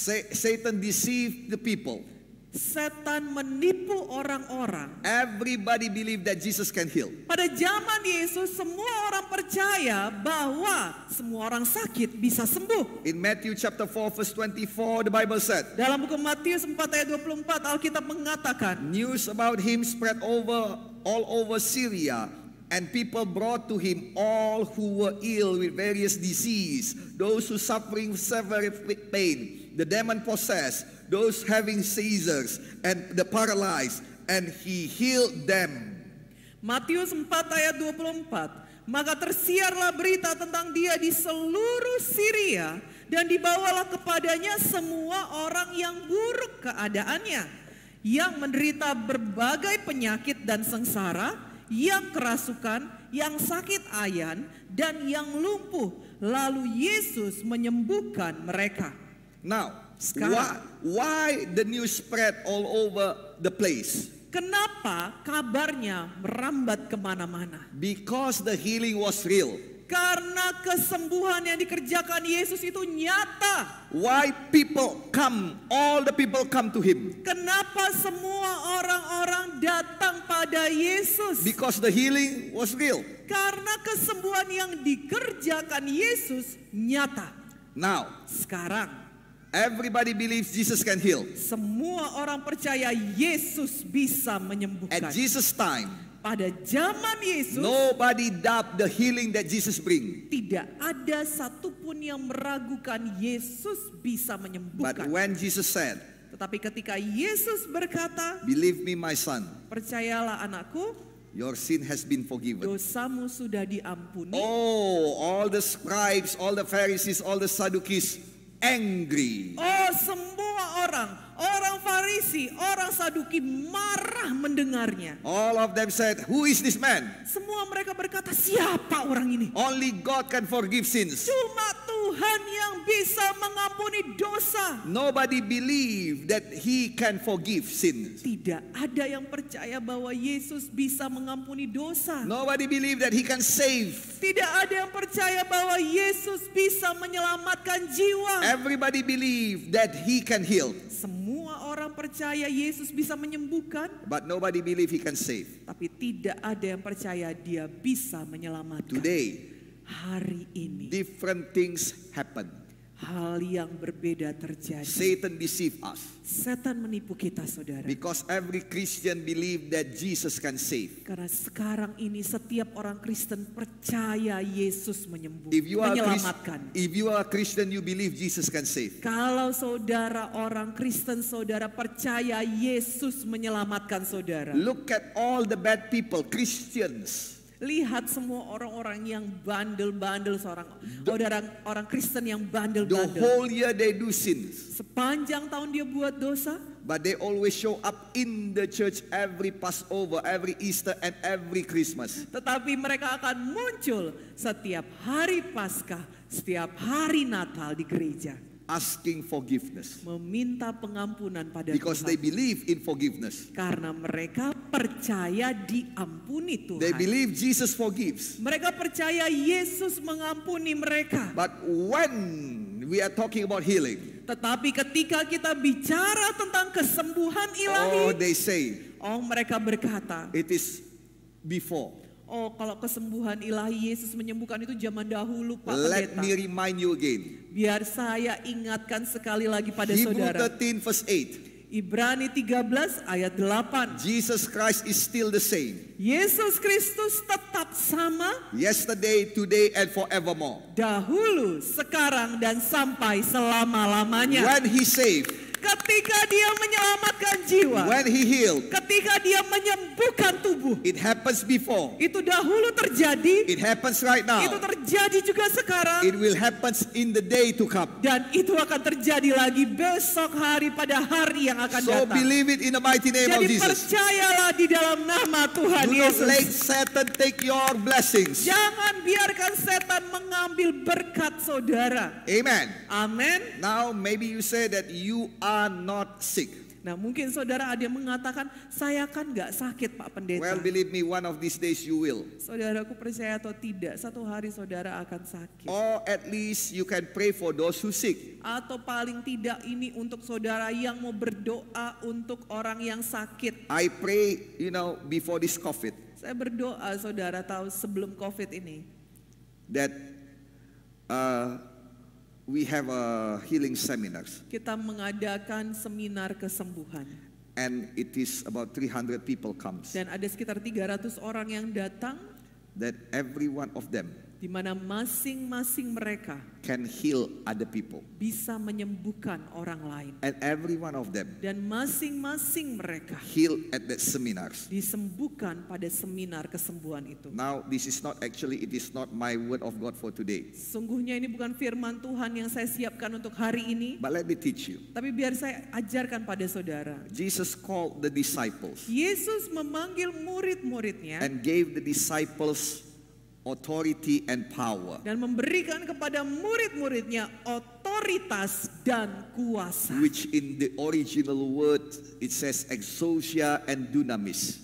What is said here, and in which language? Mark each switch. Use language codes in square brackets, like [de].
[en] Satan deceived the people. [id] setan menipu orang-orang. [en] Everybody believed that Jesus can heal. [id] Pada zaman Yesus, semua orang percaya bahwa semua orang sakit bisa sembuh. [en] In Matthew chapter 4 verse 24, the Bible said, [id] Dalam buku Matius 4 ayat 24, Alkitab mengatakan, [en] news about him spread over all over Syria, and people brought to him all who were ill with various disease, those who suffering severe pain, the demon possessed, those having seizures, and the paralyzed, and he healed them. [id] Matius 4 ayat 24. Maka tersiarlah berita tentang dia di seluruh Syria, dan dibawalah kepadanya semua orang yang buruk keadaannya, yang menderita berbagai penyakit dan sengsara, yang kerasukan, yang sakit ayan, dan yang lumpuh. Lalu Yesus menyembuhkan mereka. [en] Now, [id] Sekarang. [en] why the news spread all over the place? [id] Kenapa kabarnya merambat kemana-mana? [en] Because the healing was real. [id] Karena kesembuhan yang dikerjakan Yesus itu nyata. [en] Why all the people come to him? [id] Kenapa semua orang-orang datang pada Yesus? [en] Because the healing was real. [id] Karena kesembuhan yang dikerjakan Yesus nyata. [en] Now, [id] Sekarang [en] everybody believes Jesus can heal. [id] semua orang percaya Yesus bisa menyembuhkan. [en] At Jesus' time, [id] Pada zaman Yesus [en] nobody doubt the healing that Jesus bring. [id] tidak ada satupun yang meragukan Yesus bisa [en] But [id] menyembuhkan. [en] when Jesus said, [id] Tetapi ketika Yesus berkata, [en] "Believe me, my son, [id] percayalah anakku, [en] your sin has been forgiven." [id] dosamu sudah diampuni. [en] Oh, all the scribes, all the Pharisees, all the Sadducees angry. [id] Oh, semua orang Farisi, orang Saduki marah mendengarnya. [en] All of them said, "Who is this man? [id] Semua mereka berkata, siapa orang ini? [en] Only God can forgive sins." [id] Cuma Tuhan yang bisa mengampuni dosa. [en] Nobody believe that he can forgive sins. [id] Tidak ada yang percaya bahwa Yesus bisa mengampuni dosa. [en] Nobody believe that he can save. [id] Tidak ada yang percaya bahwa Yesus bisa menyelamatkan jiwa. [en] Everybody believe that he can heal. [id] Semua orang percaya Yesus bisa menyembuhkan, [en] But nobody believe he can save. [id] tapi tidak ada yang percaya dia bisa menyelamatkan. [en] Today, [id] Hari ini [en] different things happen. [id] hal yang berbeda terjadi. [en] Satan deceive us. [id] Setan menipu kita, saudara. [en] Because every Christian believe that Jesus can save. [id] Karena sekarang ini setiap orang Kristen percaya Yesus menyembuhkan, [en] If you are [id] menyelamatkan. [en] a Christian, you believe Jesus can save. [id] Kalau saudara orang Kristen, saudara percaya Yesus menyelamatkan saudara. [en] Look at all the bad people, Christians. [id] Lihat semua orang-orang yang bandel-bandel, orang Kristen yang [en] The [id] bandel-bandel. [en] whole year they do sins. [id] Sepanjang tahun dia buat dosa, [en] But they always show up in the church every Passover, every Easter, and every Christmas. [id] tetapi mereka akan muncul setiap hari Paskah, setiap hari Natal di gereja. [en] Asking forgiveness. [id] Meminta pengampunan pada [en] Because they [id] Tuhan. [en] believe in forgiveness. [id] Karena mereka percaya diampuni Tuhan. [en] They believe Jesus forgives. [id] Mereka percaya Yesus mengampuni mereka. [en] But when we are talking about healing, [id] Tetapi ketika kita bicara tentang kesembuhan ilahi, [en] they say [id] mereka berkata, [en] it is before. [id] kalau kesembuhan ilahi Yesus menyembuhkan itu zaman dahulu, Pak [en] Let [id] Pendeta. [en] me remind you again. [id] Biar saya ingatkan sekali lagi pada [en] Hebrew [id] saudara. [en] 13 verse 8. [id] Ibrani 13 ayat 8. [en] Jesus Christ is still the same. [id] Yesus Kristus tetap sama [en] Yesterday, today, and forevermore. [id] dahulu, sekarang, dan sampai selama-lamanya. [en] When he saved, [id] Ketika dia menyelamatkan jiwa, [en] when he healed, [id] ketika dia menyembuhkan tubuh, [en] it happens before. [id] itu dahulu terjadi, [en] It happens right now. [id] itu terjadi juga sekarang, [en] It will happen in the day to come. [id] dan itu akan terjadi lagi besok hari pada hari yang akan [en] So [id] datang. [en] believe it in the mighty name of [id] Jadi [en] Jesus. [id] percayalah di dalam nama Tuhan [en] Do not let [id] Yesus. [en] Satan take your blessings. [id] Jangan biarkan setan mengambil berkat saudara. [en] Amen. [id] Amin. [en] Now maybe you say that you are not sick. [id] Nah, mungkin saudara ada yang mengatakan, saya kan gak sakit, Pak Pendeta. [en] Well, believe me, one of these days you will. [id] Saudaraku percaya atau tidak, satu hari saudara akan sakit. [en] Or at least you can pray for those who sick. [id] Atau paling tidak ini untuk saudara yang mau berdoa untuk orang yang sakit. [en] I pray, before this COVID, [id] Saya berdoa, saudara tahu, sebelum COVID ini, [en] that we have a healing seminars. [id] kita mengadakan seminar kesembuhan. [en] and it is about 300 people comes. [id] Dan ada sekitar 300 orang yang datang, [en] That every one of them [id] di mana masing-masing mereka [en] can heal other people. [id] bisa menyembuhkan orang lain. [en] And every one of them [id] Dan masing-masing mereka [en] heal at that seminars. [id] disembuhkan pada seminar kesembuhan itu. [en] Now this is not actually, it is not my word of God for today. [id] Sungguhnya ini bukan firman Tuhan yang saya siapkan untuk hari ini, [en] But let me teach you. [id] tapi biar saya ajarkan pada saudara. [en] Jesus called the disciples [id] Yesus memanggil murid-muridnya [en] and gave the disciples authority and power, [id] dan memberikan kepada murid-muridnya otoritas dan kuasa. [en] which in the original word it says exousia and dunamis.